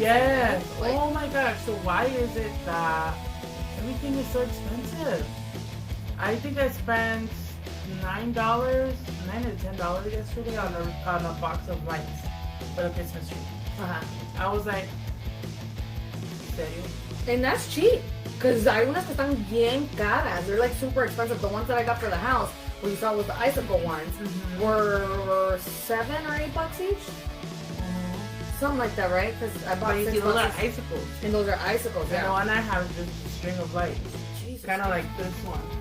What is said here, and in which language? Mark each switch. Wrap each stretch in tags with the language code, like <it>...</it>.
<en>Yes. Like, oh my gosh. So why is it that everything is so expensive? I think I spent $9 to $10 yesterday on a box of lights for the Christmas tree. I was like, serio? And that's cheap.</en> <es>Because hay unas que están bien caras.</es> <en>They're like super expensive. The ones that I got for the house, what you saw was the icicle ones, were $7 or $8 each. Something like that, right? Because I bought $6. Those are icicles. And those are icicles, And the one I have is just a string of lights. Kind of like this one.</en>